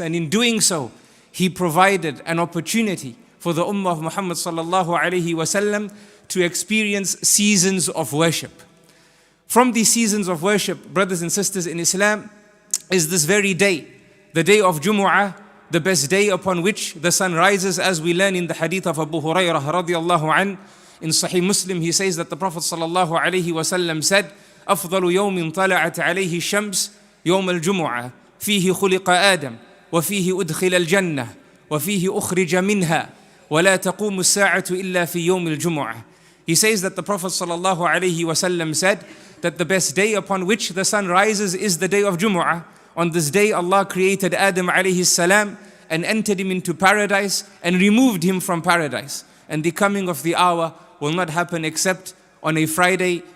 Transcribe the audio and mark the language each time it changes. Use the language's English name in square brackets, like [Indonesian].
[English] And in doing so, He provided an opportunity for the Ummah of Muhammad sallallahu alayhi wasallam to experience seasons of worship. From these seasons of worship, brothers and sisters in Islam, is this very day, the day of Jumu'ah, the best day upon which the sun rises, as we learn in the hadith of Abu Hurairah radiyallahu an. In Sahih Muslim, he says that the Prophet sallallahu alayhi wasallam said, [Arabic] أفضل يوم طلعت عليه الشمس يوم الجمعة فيه خلق آدم وفيه أدخل الجنة وفيه أخرج منها ولا تقوم الساعة إلا في يوم الجمعة. [English] He says that the Prophet sallallahu alayhi wasallam said that the best day upon which the sun rises is the day of Jumu'ah. On this day Allah created Adam alayhi salam and entered him into paradise and removed him from paradise. And the coming of the hour will not happen except on a Friday.